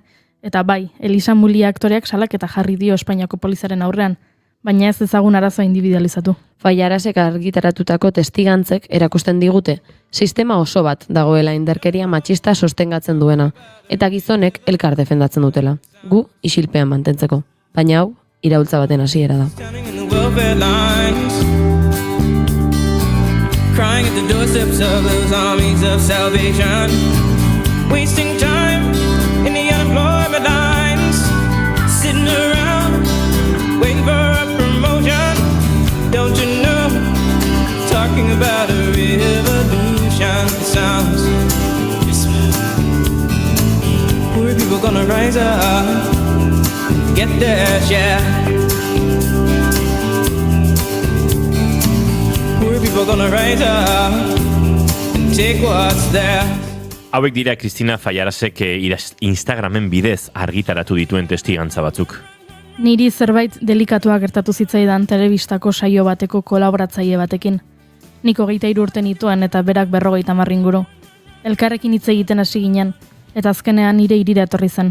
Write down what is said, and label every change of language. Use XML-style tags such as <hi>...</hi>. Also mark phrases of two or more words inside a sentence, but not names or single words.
<eu>Eta bai, Elisa Mulia aktoreak salaketa jarri dio Espainiako polizaren aurrean, baina ez ezagun arazoa individualizatu. Fallarasek argitaratutako testigantzek erakusten digute, sistema oso bat dagoela indarkeria matxista sostengatzen duena, eta gizonek elkar defendatzen dutela, gu isilpean mantentzeko. Baina hau, iraultza baten hasiera da.</eu> <en>Crying at the doorsteps of those armies of salvation, wasting time in the unemployment lines, sitting around waiting for a promotion. Don't you know, talking about a revolution sounds poor people gonna rise up, get their share. Poor people gonna rise up and take what's theirs.</en> <eu>Hauek dira Kristina Fallarasek Instagramen bidez argitaratu dituen testigantza batzuk. Niri zerbait delikatua gertatu zitzaidan telebistako saio bateko kolaboratzaile batekin. Nik 23 urte nituen eta berak 50 inguru. Elkarrekin hitz egiten hasi ginen, eta azkenean nire hirira etorri zen.</eu>